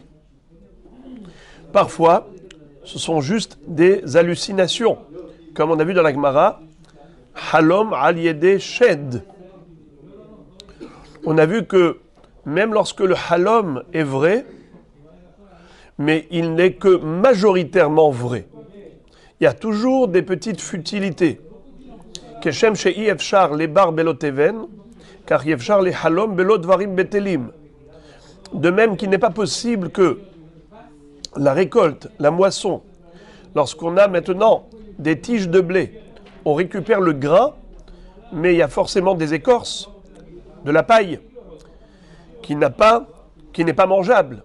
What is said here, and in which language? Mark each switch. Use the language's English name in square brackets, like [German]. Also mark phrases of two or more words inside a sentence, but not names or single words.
[French] Parfois, ce sont juste des hallucinations, comme on a vu dans la Gemara, [Hebrew] חלום על ידי שד. [French] On a vu que même lorsque le halom est vrai, mais il n'est que majoritairement vrai. Il y a toujours des petites futilités. [Hebrew] כשם שאי אפשר לבר בלא תבן, כך אי אפשר לחלום בלא דברים בטלים. [French] De même qu'il n'est pas possible que la récolte, la moisson, lorsqu'on a maintenant des tiges de blé, on récupère le grain, mais il y a forcément des écorces, de la paille, qui n'est pas mangeable.